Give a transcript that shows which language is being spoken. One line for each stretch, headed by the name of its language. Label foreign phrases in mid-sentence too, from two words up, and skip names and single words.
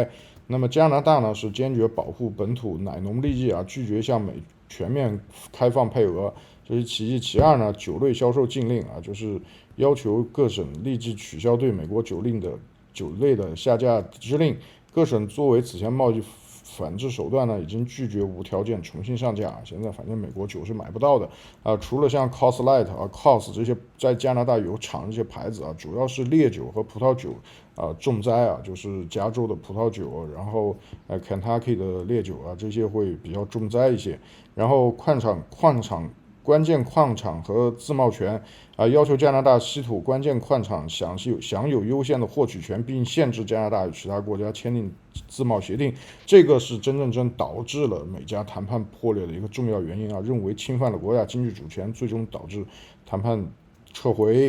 Chinese: 那麼加拿大呢是堅決保護本土奶農利益啊，拒絕向美全面開放配額，這是其一。其二呢，酒類銷售禁令啊，就是要求各省立即取消對美國酒類的下架指令。各省作為此前貿易反制手段呢，已經拒絕無條件重新上架。现在反正美国酒是買不到的除了像 Coors Light、Coors 這些在加拿大有廠這些牌子主要是烈酒和葡萄酒重災就是加州的葡萄酒，然後Kentucky 的烈酒這些會比較重災一些。然後關鍵礦場和自貿權要求加拿大稀土關鍵礦場享有優先的獲取權，並限制加拿大與其他國家簽訂自貿協定。這個是真導致了美加談判破裂的一個重要原因認為侵犯了國家經濟主權，最終導致談判撤回。